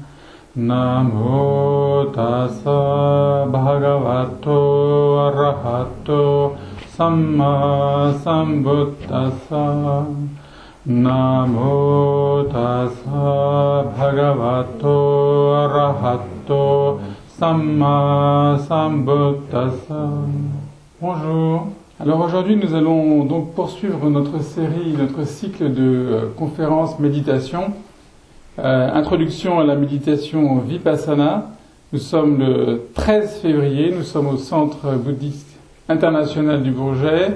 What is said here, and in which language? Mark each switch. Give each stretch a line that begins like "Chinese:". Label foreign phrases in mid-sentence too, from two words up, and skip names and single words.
Pali: Namo tassa bhagavato arahato samma sambuddhassa. Namo tassa bhagavato arahato samma sambuddhassa.
French: Bonjour. Alors aujourd'hui nous allons donc poursuivre notre série, notre cycle de conférences méditation. Introduction à la méditation Vipassana. Nous sommes le 13 février, nous sommes au Centre bouddhiste international du Bourget.